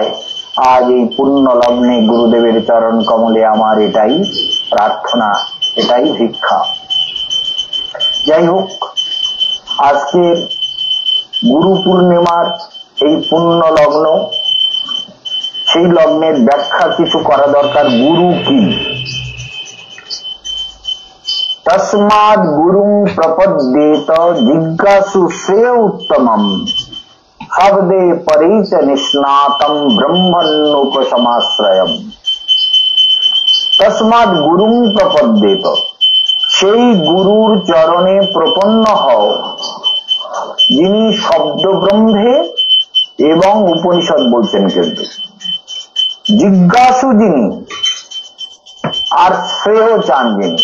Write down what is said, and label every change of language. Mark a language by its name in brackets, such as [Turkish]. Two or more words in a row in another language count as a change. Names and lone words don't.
[Bangla] আজ এই পুণ্য লগ্নে গুরুদেবের চরণ কমলে আমার এটাই প্রার্থনা, এটাই ভিক্ষা। যাই হোক, আজকের গুরু পূর্ণিমার এই পুণ্য লগ্ন, সেই লগ্নের ব্যাখ্যা কিছু করা দরকার। গুরু কি? [Sanskrit] तस्माद् गुरुं प्रपद्येत जिज्ञासु श्रेय उत्तमम् शब्दे परेच निष्णातं ब्रह्मण्योपशमाश्रयम्। तस्माद् गुरुं प्रपद्येत, [Bangla] সেই গুরুর চরণে প্রপন্ন হও যিনি শব্দ ব্রহ্মে এবং উপনিষদ বলছেন। কিন্তু জিজ্ঞাসু যিনি, আর শ্রেয় চান যিনি।